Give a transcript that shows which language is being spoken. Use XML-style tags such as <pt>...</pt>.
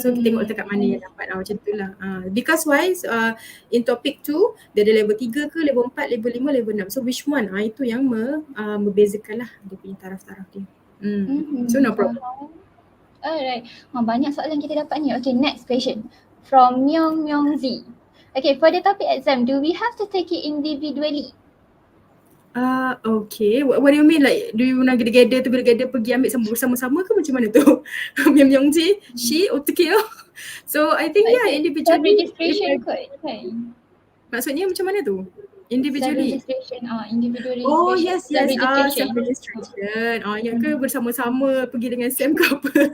<ms>So kita tengok dekat mana yang dapat macam tu lah.</ms> <en>Because wise in topic 2</en> <ms>dia ada</ms> <en>level 3 ke, level 4, level 5, level 6. So which one?</en> <ms>Itu yang membezakan lah dia punya taraf-taraf dia.</ms> <en>So no problem. Alright.</en> <ms>Banyak soalan kita dapat ni.</ms> <en>Okay, next question. From Myong Z. Okay, for the topic exam, do we have to take it individually? Okay. What do you mean? Like, do you nak together</en> <ms>pergi ambil bersama-sama ke macam mana tu?</ms> <en>Miam Yong Ji, she, okay. So I think individually. Registration code</en> <ms>kan? Maksudnya macam mana tu?</ms> <en>Individually. Registration, individual registration. Oh yes, Self-registration. self-registration.</en> <ms>Yang ke bersama-sama pergi dengan Sam ke apa?</ms>